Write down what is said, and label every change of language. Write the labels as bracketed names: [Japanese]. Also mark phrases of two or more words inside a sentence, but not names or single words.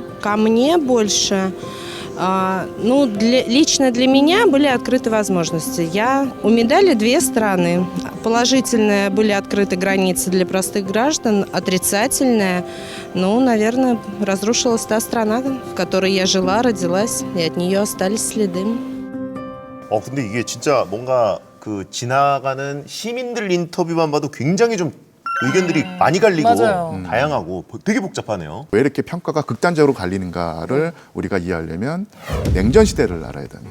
[Russian] Ко мне больше, лично для меня были открыты возможности. У медали две стороны. Положительные были открыты границы для простых граждан, отрицательная, наверное, разрушилась та страна, в которой я жила, родилась, и от нее остались следы. [Korean] 근데 이게 진짜 뭔가 그 지나가는 시민들 인터뷰만 봐도 굉장히 좀 의견들이 많이 갈리고 맞아요. 다양하고 되게 복잡하네요. 왜 이렇게 평가가 극단적으로 갈리는가를 우리가 이해하려면 냉전 시대를 알아야 됩니다.